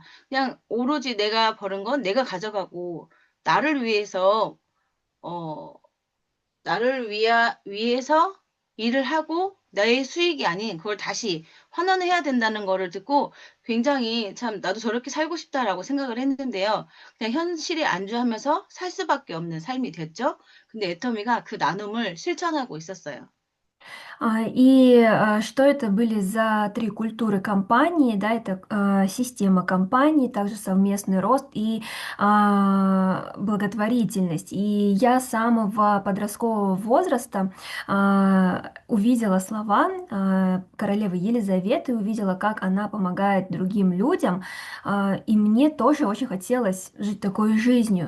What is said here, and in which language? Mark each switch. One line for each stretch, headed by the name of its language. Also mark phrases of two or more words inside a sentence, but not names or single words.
Korean: 그냥 오로지 내가 버는 건 내가 가져가고 나를 위해서 어 나를 위해서 일을 하고 나의 수익이 아닌 그걸 다시 환원을 해야 된다는 거를 듣고 굉장히 '참 나도 저렇게 살고 싶다.'라고 생각을 했는데요. 그냥 현실에 안주하면서 살 수밖에 없는 삶이 됐죠. 근데 애터미가 그 나눔을 실천하고 있었어요.
Russian: Что это были за три культуры компании, да, это система компании, также совместный рост и благотворительность. И я с самого подросткового возраста увидела слова королевы Елизаветы, увидела, как она помогает другим людям, и мне тоже очень хотелось жить такой жизнью.